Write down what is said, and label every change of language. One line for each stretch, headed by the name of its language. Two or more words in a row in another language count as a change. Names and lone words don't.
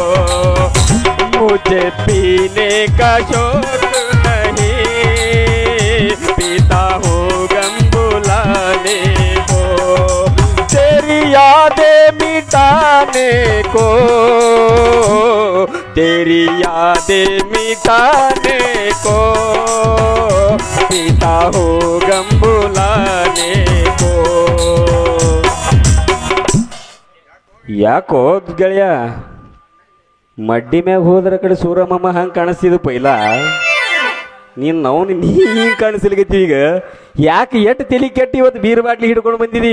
Hindi: मुझे पीने का शौक नहीं, पीता हूँ गम भुलाने को। तेरी यादें मिटाने को, तेरी यादें मिटाने को, पीता हो गम भुलाने को.
Kannada: ಯಾಕೋ ಗೆಳೆಯ, ಮಡ್ಡಿ ಮ್ಯಾಗ ಹೋದ್ರ ಕಡೆ ಸೂರಮ್ಮ ಹಂಗೆ ಕಾಣಿಸ್ತಿದ್ದು ಪೈಲ, ನೀನು ನೀ ಹಿಂಗೆ ಕಾಣಿಸ್ಲಿಕತ್ತಿ ಈಗ. ಯಾಕೆ ಎಟ್ಟು ತಲೆ ಕೆಟ್ಟಿ ಇವತ್ತು
English: beer bottle
Kannada: ಹಿಡ್ಕೊಂಡು ಬಂದಿದಿ?